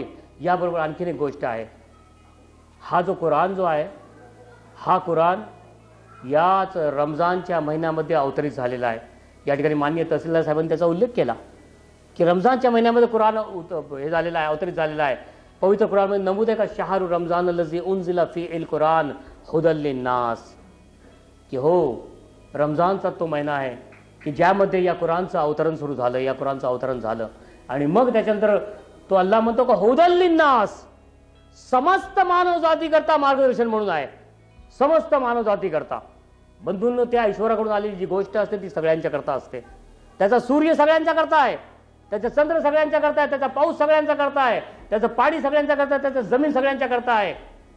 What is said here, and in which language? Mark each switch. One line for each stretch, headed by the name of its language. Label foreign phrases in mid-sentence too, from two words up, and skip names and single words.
Marathi: याबरोबर आणखीन एक गोष्ट आहे, हा जो कुराण जो आहे हा कुराण याच रमजानच्या महिन्यामध्ये अवतरित झालेला आहे. या ठिकाणी माननीय तहसीलदार साहेबांनी त्याचा उल्लेख केला की रमजानच्या महिन्यामध्ये कुराण हे झालेलं आहे, अवतरित झालेलं आहे. पवित्र कुराणमध्ये नमूद आहे का
Arabic: شهر رمضان الذي أنزل فيه القرآن هدى للناس,
Marathi: की हो रमजानचा तो महिना आहे की ज्यामध्ये या कुराणचं अवतरण सुरू झालं, या कुराणचं अवतरण झालं. आणि मग त्याच्यानंतर तो अल्लाह म्हणतो का
Arabic: هدى للناس,
Marathi: समस्त मानव जाती करता मार्गदर्शन म्हणून आहे, समस्त मानव जाती करता. बंधूंनो, त्या ईश्वराकडून आलेली जी गोष्ट असते ती सगळ्यांच्या करता असते. त्याचा सूर्य सगळ्यांच्या करता आहे, त्याचा चंद्र सगळ्यांच्या करता आहे, त्याचा पाऊस सगळ्यांचा करता आहे, त्याचं पाणी सगळ्यांच्या करता आहे, त्याचं जमीन सगळ्यांच्या करता आहे.